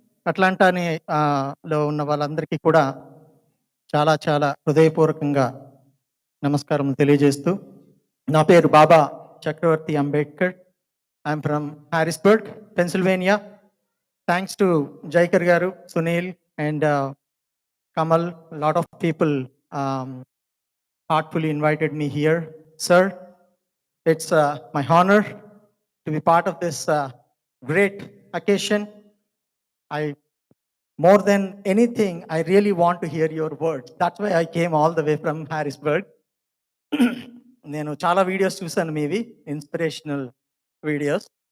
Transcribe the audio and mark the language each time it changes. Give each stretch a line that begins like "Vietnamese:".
Telugu: అట్లాంటాని లో ఉన్న వాళ్ళందరికీ కూడా చాలా చాలా హృదయపూర్వకంగా నమస్కారం తెలియజేస్తూ, నా పేరు బాబా చక్రవర్తి Ambedkar.
English: I'm from Harrisburg, Pennsylvania. Thanks to Jaikar garu, Sunil and Kamal, a lot of people heartfully invited me here. Sir, it's my honor to be part of this great occasion. More than anything, I really want to hear your words. That's why I came all the way from Harrisburg.
Telugu: నేను చాలా videos చూసాను మీవి, inspirational videos.